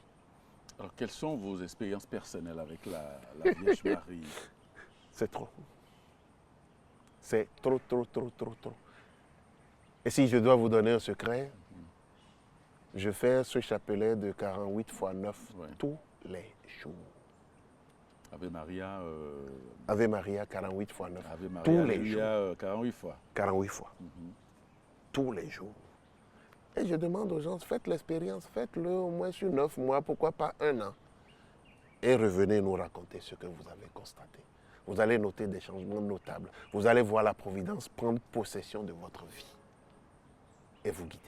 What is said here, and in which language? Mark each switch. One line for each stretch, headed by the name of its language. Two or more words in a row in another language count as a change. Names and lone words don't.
French: Alors, quelles sont vos expériences personnelles avec la Vierge Marie? C'est trop. C'est trop, trop, trop, trop, trop. Et si je dois vous donner un secret, je fais ce chapelet de 48 x 9 tous les jours.
Latin: Ave Maria. Ave Maria, 48 x 9. Ave Maria,
French: tous les jours. 48 fois. 48 fois. Tous les jours. Et je demande aux gens, faites l'expérience, faites-le au moins sur 9 mois, pourquoi pas 1 an. Et revenez nous raconter ce que vous avez constaté. Vous allez noter des changements notables. Vous allez voir la Providence prendre possession de votre vie et vous guider.